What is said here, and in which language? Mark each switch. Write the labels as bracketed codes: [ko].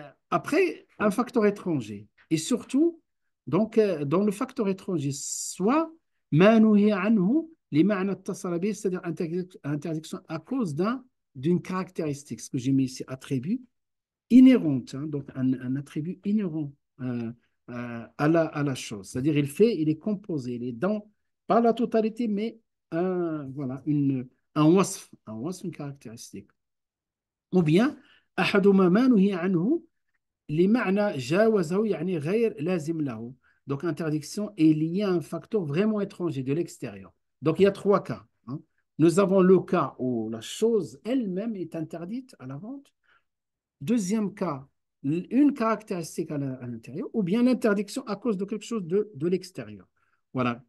[fr] Après, un facteur étranger. Et surtout, donc, dans le facteur étranger, soit [ar] ما نهي عنه لمعنى اتصل به, [fr] c'est-à-dire interdiction à cause d'une caractéristique, ce que j'ai mis ici, attribut inhérente, hein, donc un attribut inhérent à la chose. C'est-à-dire, il est composé, il est dans, pas la totalité, mais voilà, un wasf, une caractéristique. [ar] Ou bien, أحدهما ما نهي عنه لمعنى جاوزه يعني غير لازم له. [fr] Donc, interdiction est liée à un facteur vraiment étranger de l'extérieur. Donc, il y a trois cas. Hein. Nous avons le cas où la chose elle-même est interdite à la vente. Deuxième cas, une caractéristique à l'intérieur, ou bien l'interdiction à cause de quelque chose de l'extérieur. Voilà.